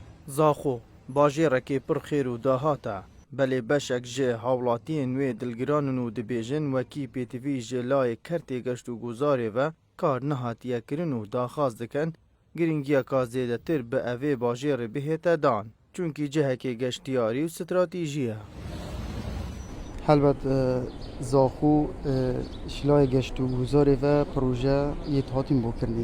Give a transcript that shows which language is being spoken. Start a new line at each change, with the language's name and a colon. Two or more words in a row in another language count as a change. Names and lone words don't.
Kurdish: زاخۆ باژێڕێکی پڕ خێر و داهاتە بەلێ بەشێک ji hawlatiyên wê dilgiranin û dibêjin wekî PTV ji layê kertê geşt û guzarê ve kar nehatiye kirin û daxwaz dikin giringiyeka zêdetir bi evê bajêrê bihête dan çunkî cihekê geştiyarî û stratîjî ye. Helbet Zaxo şilayê geşt û guzarê ve proje yê hatin bo kirinê.